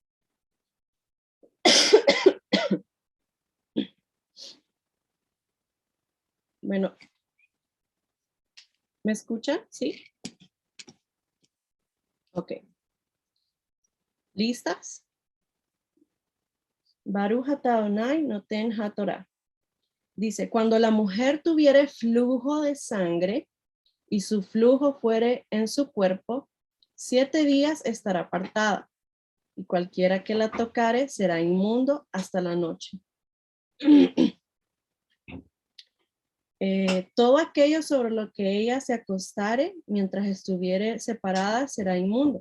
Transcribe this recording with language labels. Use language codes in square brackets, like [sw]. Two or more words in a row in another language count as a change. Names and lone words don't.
[es] Bueno, ¿me escuchan? Sí. Ok. ¿Listas? [he] ברוך אתה ה' נותן התורה. [es] Dice, cuando la mujer tuviere flujo de sangre y su flujo fuere en su cuerpo, 7 días estará apartada, y cualquiera que la tocare será inmundo hasta la noche. Todo aquello sobre lo que ella se acostare mientras estuviere separada será inmundo.